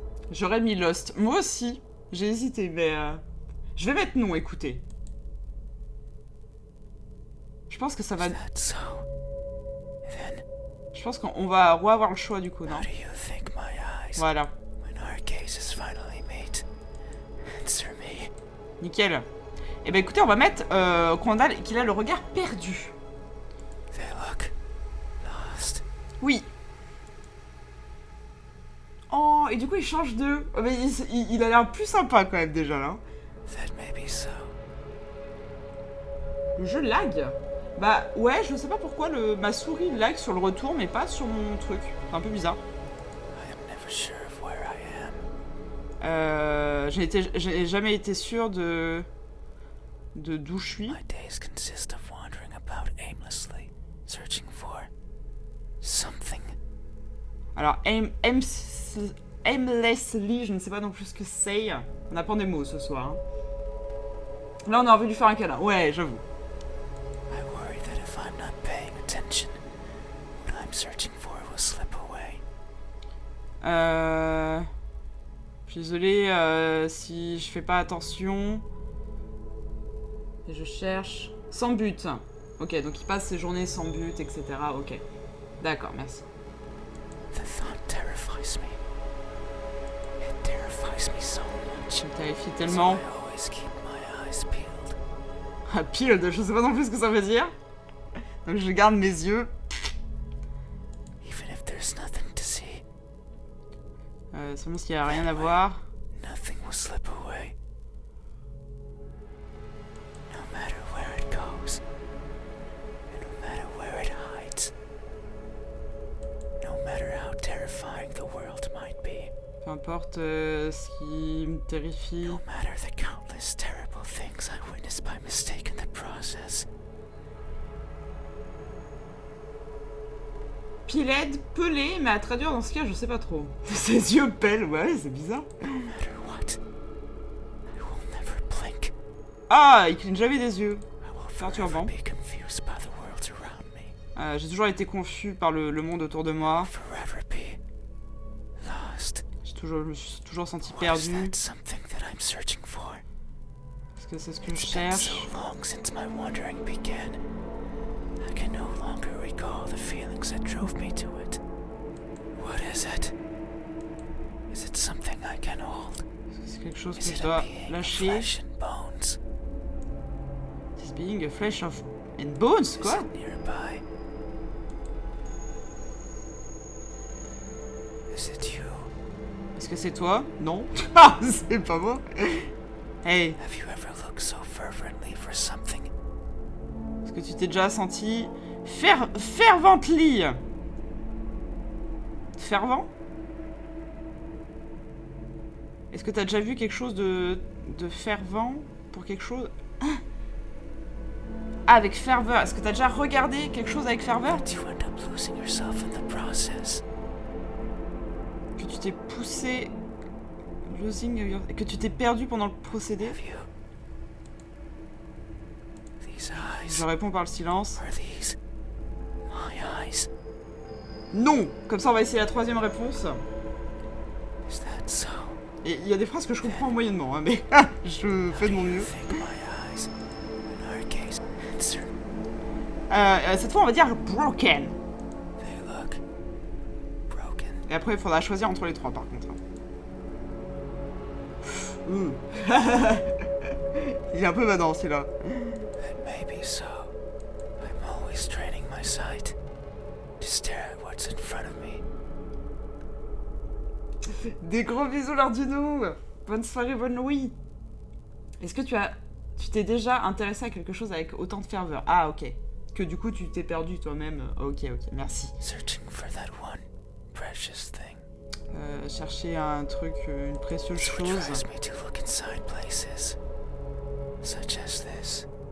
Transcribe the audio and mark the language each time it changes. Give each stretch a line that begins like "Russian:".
French: J'aurais mis Lost. Moi aussi. J'ai hésité, mais... Je vais mettre non, écoutez. Je pense que ça va...
English: Is that so? Then,
French: Je pense qu'on va reavoir le choix, du coup, non?
English: how do you think my eyes,
French: Voilà.
English: when our gazes finally meet, answer me?
French: Nickel. Eh ben écoutez, on va mettre qu'il a le regard perdu.
English: They look lost.
French: Oui. Oh, et du coup, il change de... Oh, mais il a l'air plus sympa, quand même, déjà, là.
English: That may be so.
French: Le jeu lag. Bah, ouais, je sais pas pourquoi ma souris lag sur le retour, mais pas sur mon truc. C'est un peu bizarre.
English: I am never sure of where I am.
French: J'ai jamais été sûr de d'où je suis.
English: My days consist of wandering about aimlessly, searching for something.
French: Alors, aimlessly, je ne sais pas non plus ce que c'est. On apprend des mots ce soir. Hein. Là, on a envie de lui faire un câlin. Ouais, j'avoue.
English: I worry that if I'm not paying attention, what I'm searching for will slip away.
French: Je suis désolée si je fais pas attention. Et je cherche. Sans but. Ok, donc il passe ses journées sans but, etc. Ok. D'accord, merci.
English: The thought terrifies me. It terrifies me so much.
French: Tu me terrifies
English: So
French: tellement.
English: I always keep my eyes peeled.
French: Ah, peeled, je sais pas non plus ce que ça veut dire. Donc je garde mes yeux.
English: Even if there's nothing to see,
French: Seulement s'il y a rien à voir.
English: nothing will slip away. No matter where it goes, and no matter where it hides, no matter how terrifying the world might be,
French: Peu importe ce qui me terrifie.
English: no matter the countless terrible things I witnessed by mistake in the process.
French: Piled, pelé, mais à traduire dans ce cas, je sais pas trop. Ses yeux pèlent, ouais, c'est bizarre.
English: No matter what, I will never blink.
French: Ah, il cligne jamais des yeux.
English: I will
French: Perturbant.
English: forever be confused by the worlds around me.
French: J'ai toujours été confus par le monde autour de moi.
English: Forever be lost.
French: Je me suis toujours senti
English: Or is
French: perdu.
English: that something that I'm searching for?
French: Est-ce que c'est ce que je
English: It's been
French: cherche.
English: so long since my wandering began. I can no longer recall the feelings that drove me to it. What is it? Is it something I can hold?
French: Est-ce que c'est quelque chose
English: Is
French: que
English: it
French: je
English: a
French: dois
English: being of
French: lâcher?
English: flesh and bones? This being a flesh of and bones, Is
French: quoi?
English: it nearby? Is it you?
French: Est-ce que c'est toi? Non. Ah, c'est pas moi. Hey,
English: Have you ever looked so fervently for something?
French: est-ce que tu t'es déjà senti fervently? Fervent? Est-ce que t'as déjà vu quelque chose de fervent pour quelque chose? Ah, avec ferveur. Est-ce que t'as déjà regardé quelque chose avec ferveur?
English: Did you end up losing yourself in the process?
French: Que tu t'es poussé... Que tu t'es perdu pendant le procédé?
English: Have you? These eyes.
French: Je réponds par le silence.
English: Are these my eyes?
French: Non! Comme ça, on va essayer la troisième réponse.
English: Is that so?
French: Et il y a des phrases que je comprends moyennement, hein, mais je fais de mon
English: Do you
French: mieux.
English: think my eyes? In our case, answer.
French: Cette fois, on va dire broken.
English: They look broken.
French: Et après, il faudra choisir entre les trois, par contre. Il est un peu badant, celui-là.
English: It may be so. I'm always training my sight to stare at what's in front of me.
French: Des gros bisous, Lardunou. Bonne soirée, bonne nuit. Est-ce que tu t'es déjà intéressé à quelque chose avec autant de ferveur? Ah, ok. Que du coup, tu t'es perdu toi-même. Ok, merci.
English: Searching for that one precious thing.
French: Chercher un truc, une précieuse
English: It's what
French: chose.
English: drives me to look inside places such as this.